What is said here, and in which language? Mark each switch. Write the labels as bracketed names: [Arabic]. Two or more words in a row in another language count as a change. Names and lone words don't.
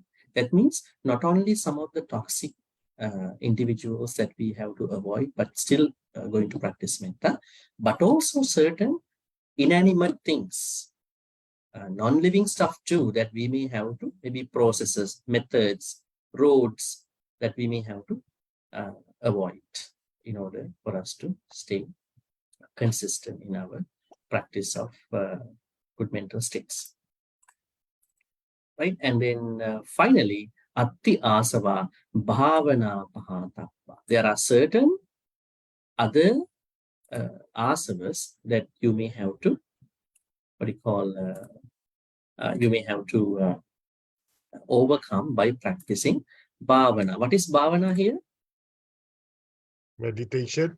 [English] That means not only some of the toxic individuals that we have to avoid, but still going to practice metta, but also certain inanimate things, non-living stuff too, that we may have to, maybe processes, methods, roads that we may have to avoid in order for us to stay consistent in our practice of good mental states. Right? And then finally, [Pali] Āsavā bhāvana pahātappa. [English] There are certain other āsavas that you may have to, you may have to overcome by practicing bhavana. What is bhavana here? Meditation.